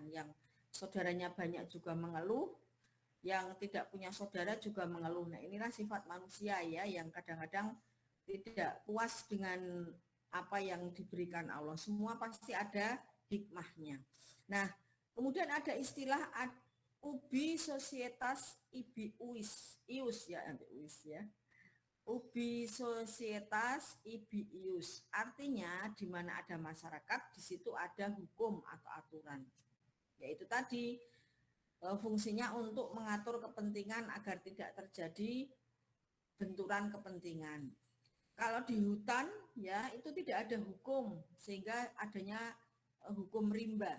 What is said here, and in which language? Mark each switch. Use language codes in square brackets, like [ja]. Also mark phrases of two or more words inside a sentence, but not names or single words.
[id] Yang saudaranya banyak juga mengeluh, yang tidak punya saudara juga mengeluh. Nah, inilah sifat manusia ya, yang kadang-kadang tidak puas dengan apa yang diberikan Allah. Semua pasti ada hikmahnya. Nah, kemudian ada istilah [la] ubi societas ibi ius [id] ya, [la] ubi societas ibi ius. [id] Artinya di mana ada masyarakat, di situ ada hukum atau aturan. Yaitu tadi fungsinya untuk mengatur kepentingan agar tidak terjadi benturan kepentingan. Kalau di hutan ya itu tidak ada hukum, sehingga adanya hukum rimba.